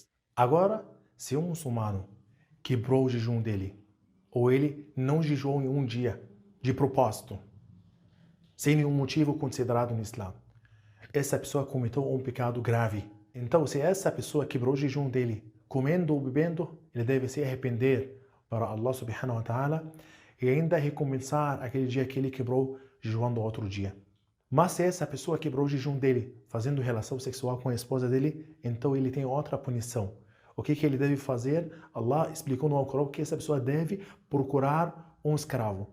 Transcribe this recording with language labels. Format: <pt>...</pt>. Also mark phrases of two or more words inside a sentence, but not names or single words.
<pt>Agora, se um muçulmano quebrou o jejum dele, ou ele não jejuou em um dia, de propósito, sem nenhum motivo considerado no Islã, essa pessoa cometeu um pecado grave. Então, se essa pessoa quebrou o jejum dele, comendo ou bebendo, ele deve se arrepender para Allah</pt> <ar>سبحانه وتعالى</ar> <pt>e ainda recompensar aquele dia que ele quebrou jejuando outro dia. Mas se essa pessoa quebrou o jejum dele fazendo relação sexual com a esposa dele, então ele tem outra punição. O que ele deve fazer? Allah explicou no Alcorão que essa pessoa deve procurar um escravo.</pt>